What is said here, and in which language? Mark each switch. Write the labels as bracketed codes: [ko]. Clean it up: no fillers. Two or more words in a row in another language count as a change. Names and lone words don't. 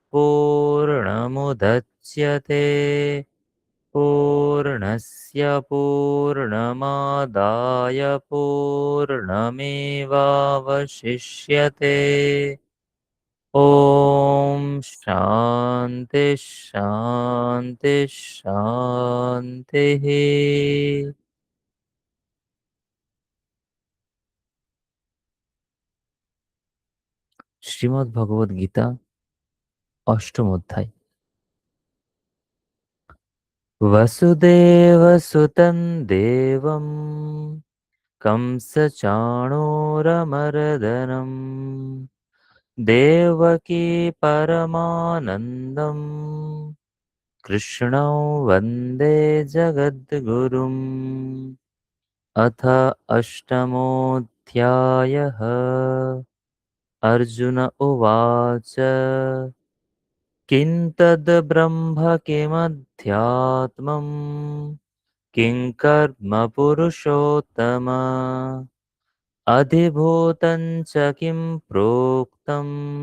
[sa] पूर्णमुदच्यते पूर्णस्य पूर्णमादाय पूर्णमेवावशिष्यते ॐ शान्ति शान्ति शान्तिः [bn] শ্রীমদ্ ভগবদ গীতা অষ্টম অধ্যায় [sa] वसुदेवसुतं देवं कंसचाणूरमर्दनम् देवकी परमानन्दम् कृष्णौ वन्दे जगद्गुरुम् अथ अष्टमोऽध्यायः अर्जुन उवाच किं तद् ब्रह्म किमध्यात्मम् किं कर्म पुरुषोत्तम अधिभूतं च किं प्रोक्तम्